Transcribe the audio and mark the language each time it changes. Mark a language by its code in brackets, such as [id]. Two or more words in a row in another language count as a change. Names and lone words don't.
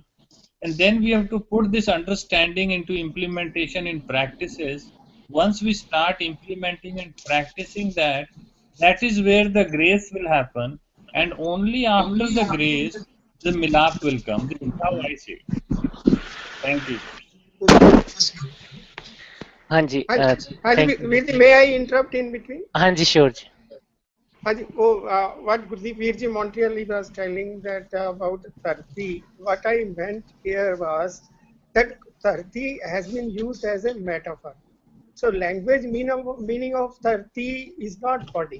[en] And then we have to put this understanding into implementation in practices. Once we start implementing and practicing that, that is where the grace will happen. And only after the grace, the milap will come. This is how I see it. Thank you. [hi] हाँ जी Haji, [en] thank you may I interrupt in between? [hi] हाँ जी sure जी [en] Haji, what Gurdeep Virji Montreal was telling that about Dharti, what I meant here was that Dharti has been used as a metaphor. So language meaning of Dharti is not body.